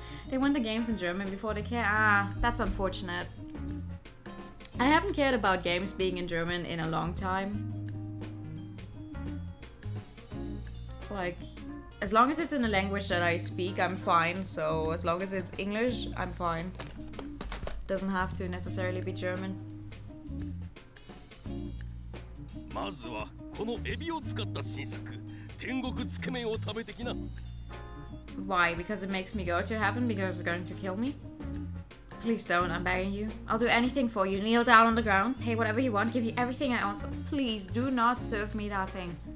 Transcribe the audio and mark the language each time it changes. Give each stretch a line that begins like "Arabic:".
English: They want the games in German before they care. Ah, that's unfortunate. I haven't cared about games being in German in a long time. Like, as long as it's in a language that I speak, I'm fine. So as long as it's English, I'm fine. Doesn't have to necessarily be German.
Japanese: まずはこのエビを使った新作天国つけ麺を食べてきな。
English: Why? Because it makes me go to heaven? Because it's going to kill me? Please don't, I'm begging you. I'll do anything for you. Kneel down on the ground, pay whatever you want, give you everything I own. So please do not serve me that thing.